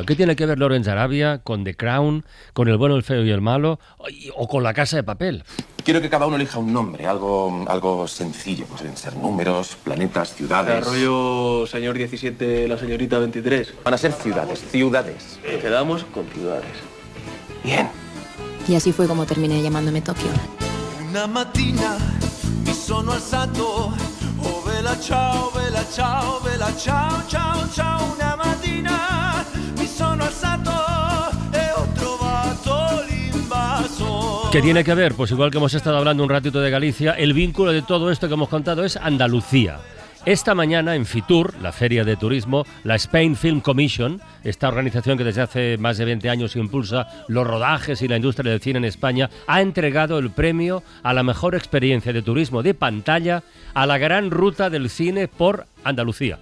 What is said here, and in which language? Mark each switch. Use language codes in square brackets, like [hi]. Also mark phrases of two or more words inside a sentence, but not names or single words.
[es] ¿Qué tiene que ver Lawrence Arabia con The Crown, con El bueno, el feo y el malo, o con La Casa de Papel? Quiero que cada uno elija un nombre, algo sencillo. Pues deben ser números, planetas, ciudades. Arroyo señor 17, la señorita 23. Van a ser ciudades. Nos quedamos con ciudades. Bien. Y así fue como terminé llamándome Tokio. [it] Una mattina mi sono alzato, oh vela ciao, vela ciao, vela ciao, ciao, ciao. Una mattina mi sono alzato. [es] ¿Qué tiene que ver? Pues igual que hemos estado hablando un ratito de Galicia, el vínculo de todo esto que hemos contado es Andalucía. Esta mañana en Fitur, la feria de turismo, la Spain Film Commission, esta organización que desde hace más de 20 años impulsa los rodajes y la industria del cine en España, ha entregado el premio a la mejor experiencia de turismo de pantalla a la gran ruta del cine por Andalucía.